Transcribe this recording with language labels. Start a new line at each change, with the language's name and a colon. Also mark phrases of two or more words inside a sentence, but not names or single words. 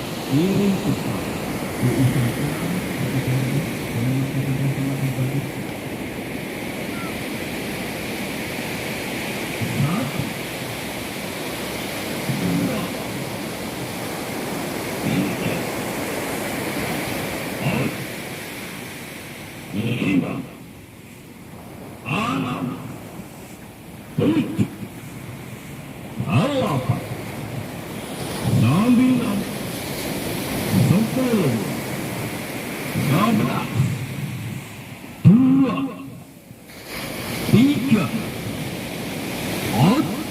Indonesian: Kirim pesan diusahakan dengan kata-kata pribadi. Satu, dua, tiga, empat, lima, enam, tujuh, delapan, sembilan, sepuluh, sebelas, dua, tiga, empat,